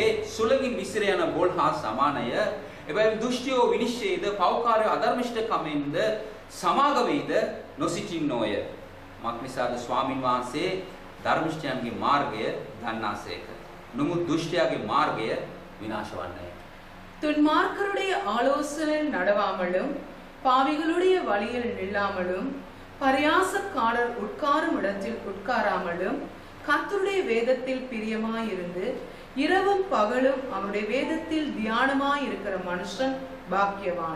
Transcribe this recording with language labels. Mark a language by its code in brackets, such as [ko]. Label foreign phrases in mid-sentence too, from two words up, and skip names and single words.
[si] සුළඟින් විසිර යන බොල් හා සමානය. එබැවින් දුෂ්ටියෝ විනිශ්චයේද පෞකාරයෝ අධර්මිෂ්ඨකමෙන්ද සමාගමේද නොසිටින්නෝය. මක්නිසාද ස්වාමින් වහන්සේ ධර්මිෂ්ඨයන්ගේ මාර්ගය දන්නාසේක. නමුත් දුෂ්ටයාගේ මාර්ගය විනාශ වන්නේය. [ta] துன்மார்க்கருடைய ஆலோசனையில் நடவாமலும் பாவிகளுடைய வழியில் நில்லாமலும் பரியாசக்காரர் உட்காரும் இடத்தில் உட்காராமலும் கர்த்தருடைய வேதத்தில் பிரியமாயிருந்து இரவும் பகலும் அவருடைய வேதத்தில் தியானமாய் இருக்கிற மனுஷன் பாக்கியவான்.